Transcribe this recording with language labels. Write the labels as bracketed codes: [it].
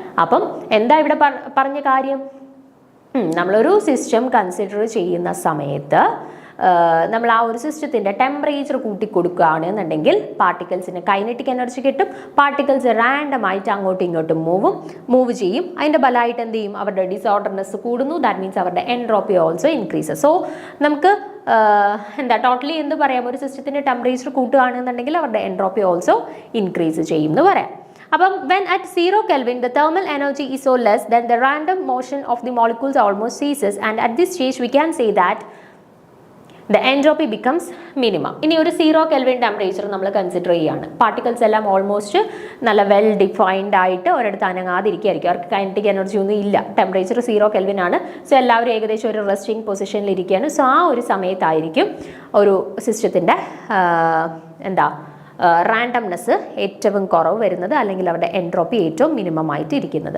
[ml] അപ്പം എന്താ ഇവിടെ പറഞ്ഞ കാര്യം? നമ്മളൊരു സിസ്റ്റം കൺസിഡർ ചെയ്യുന്ന സമയത്ത് നമ്മൾ ആ ഒരു സിസ്റ്റത്തിൻ്റെ ടെമ്പറേച്ചർ കൂട്ടിക്കൊടുക്കുകയാണ് എന്നുണ്ടെങ്കിൽ പാർട്ടിക്കിൾസിന് കൈനറ്റിക് എനർജി കിട്ടും, പാർട്ടിക്കിൾസ് റാൻഡമായിട്ട് അങ്ങോട്ടും ഇങ്ങോട്ടും മൂവ് ചെയ്യും. അതിൻ്റെ ബലമായിട്ട് എന്ത് ചെയ്യും? അവരുടെ ഡിസോർഡർനെസ് കൂടുന്നു. [en] that means [ml] അവരുടെ എൻട്രോപ്പി [en] Also increases. [ml] സോ നമുക്ക് എന്താ ടോട്ടലി എന്ത് പറയാം? ഒരു സിസ്റ്റത്തിൻ്റെ ടെമ്പറേച്ചർ കൂട്ടുകയാണെന്നുണ്ടെങ്കിൽ അവരുടെ എൻട്രോപ്പി ഓൾസോ ഇൻക്രീസ് ചെയ്യും എന്ന് പറയാം. അപ്പം [en] when at 0 Kelvin the thermal energy is so less then the random motion of the molecules almost ceases, and at this stage we can say that the entropy becomes minimum. [ml] ഇനി ഒരു 0 Kelvin temperature നമ്മൾ consider ചെയ്യുകയാണ്. Particles എല്ലാം almost നല്ല well defined ആയിട്ട് ഒരിടത്ത് അനങ്ങാതിരിക്കുകയായിരിക്കും. അവർക്ക് kinetic energy ഒന്നും ഇല്ല. ടെമ്പറേച്ചർ 0 Kelvin ആണ്. സോ എല്ലാവരും ഏകദേശം ഒരു റെസ്റ്റിംഗ് പൊസിഷനിൽ ഇരിക്കുകയാണ്. സോ ആ ഒരു സമയത്തായിരിക്കും ഒരു സിസ്റ്റത്തിൻ്റെ എന്താ റാൻഡംനെസ് ഏറ്റവും കുറവ് വരുന്നത്, അല്ലെങ്കിൽ അവരുടെ എൻട്രോപ്പി ഏറ്റവും മിനിമം ആയിട്ട് ഇരിക്കുന്നത്.